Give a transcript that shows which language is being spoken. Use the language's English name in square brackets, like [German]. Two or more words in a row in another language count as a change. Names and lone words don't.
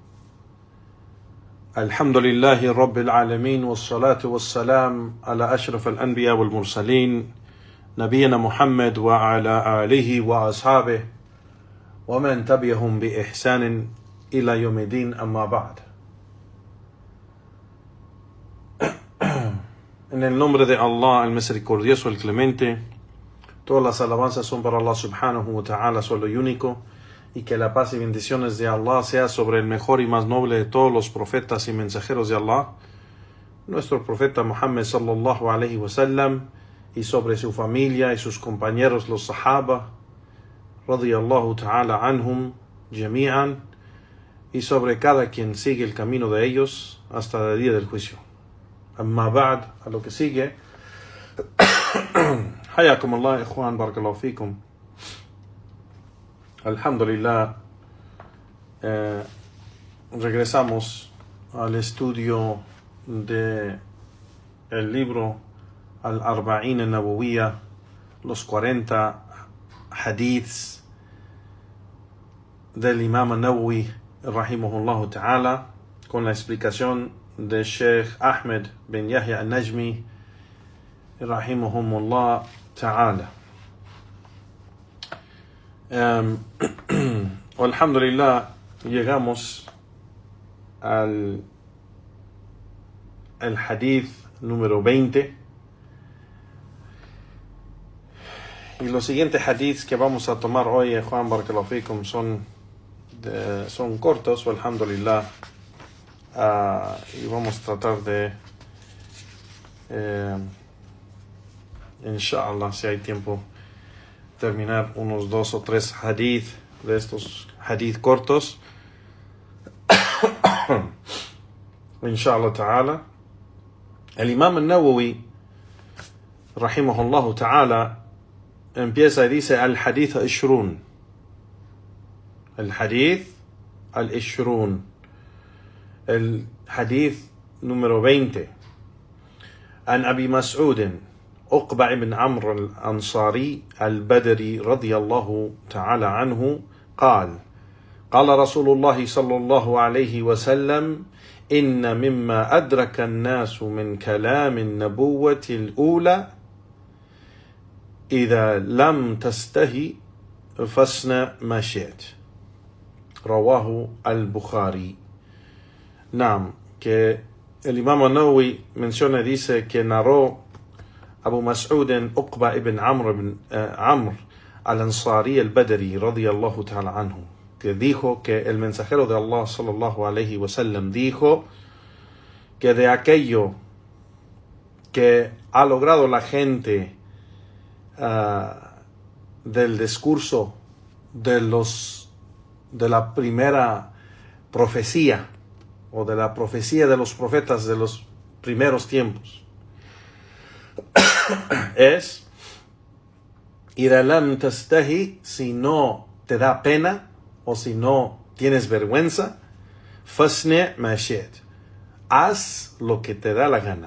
[Arabic] الحمد لله رب العالمين والصلاة والسلام على أشرف الأنبياء والمرسلين نبينا محمد وعلى آله وأصحابه ومن تبعهم بإحسان إلى يوم الدين أما بعد. [Spanish] En el nombre de Allah, el misericordioso, el clemente, todas las alabanzas son para Allah [Arabic] سبحانه وتعالى, [Spanish] solo y único, y que la paz y bendiciones de Allah sea sobre el mejor y más noble de todos los profetas y mensajeros de Allah, nuestro profeta Muhammad [Arabic] صلى الله عليه وسلم, [Spanish] y sobre su familia y sus compañeros los sahaba, [Arabic] رضي الله تعالى عنهم جميعا, [Spanish] y sobre cada quien sigue el camino de ellos hasta el día del juicio. [Arabic] أما بعد, [Spanish] a lo que sigue. [Arabic] حياكم الله إخوان بارك الله فيكم. [Spanish] Alhamdulillah, regresamos al estudio de el libro Al-Arba'in al-Nabawiyya, los 40 hadiths del Imam al-Nawawi, [Arabic] رحمه الله تعالى, [Spanish] con la explicación de Sheikh Ahmed bin Yahya al-Najmi, [Arabic] رحمهم الله تعالى. [Spanish] Alhamdulillah, llegamos al hadith número 20, y los siguientes hadiths que vamos a tomar hoy, Juan [Arabic] بارك الله فيكم, [Spanish] son cortos, alhamdulillah. Y vamos a tratar de inshallah, si hay tiempo, terminar unos 2 o 3 hadith de estos hadith cortos [Arabic] إن شاء الله تعالى. [Spanish] El Imam al-Nawawi [Arabic] رحمه الله تعالى [Spanish] empieza y dice [Arabic] الحديث العشرون, [Spanish] el hadith número 20. [Arabic] عن أبي مسعود عقبة بن عمرو الأنصاري البدري رضي الله تعالى عنه قال قال رسول الله صلى الله عليه وسلم إن مما أدرك الناس من كلام النبوة الأولى إذا لم تستهي فاصنع ما شئت. رواه البخاري. Naam, [Spanish] que el Imam al-Nawawi menciona y dice que narró Abu Mas'ud Uqba ibn Amr al-Ansari al-Badri [Arabic] رضي الله تعالى عنه, [Spanish] que dijo que el mensajero de Allah [Arabic] صلى الله عليه وسلم [Spanish] dijo que de aquello que ha logrado la gente del discurso de la primera profecía, o de la profecía de los profetas de los primeros tiempos, es [Arabic] إذا لم تستحي, [Spanish] si no te da pena o si no tienes vergüenza, [Arabic] فاصنع ما شئت, [Spanish] haz lo que te da la gana.